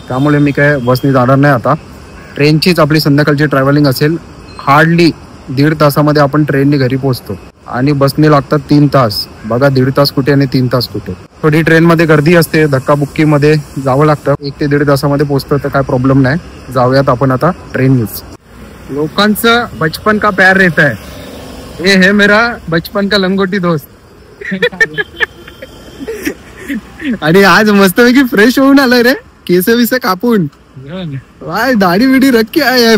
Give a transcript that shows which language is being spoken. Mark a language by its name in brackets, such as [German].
[Marathi] त्यामुळे मी काय बसनी जाणार नाही आता. ट्रेनचीच आपली संध्याकाळची ट्रॅव्हलिंग असेल. हार्डली 1.5 तासामध्ये आपण ट्रेनने घरी पोहोचतो आणि बसने लागतात 3 तास. बघा 1.5 तास कुठे आणि 3 तास कुठे. थोडी ट्रेनमध्ये गर्दी असते, धक्काबुक्कीमध्ये जावं लागतं. 1 ते 1.5 तासामध्ये पोहोचतं तर काय प्रॉब्लेम नाही. जाऊयात आपण आता ट्रेननीच. [Hindi] लोकांचं बचपन का प्यार रहता है. ये है मेरा बचपन का लंगोटी दोस्त. [Marathi] आणि आज मस्तपैकी फ्रेश होऊन आलाय रे. केस विस कापून भाई, [Hindi] दाढ़ी विडी रख के आया है.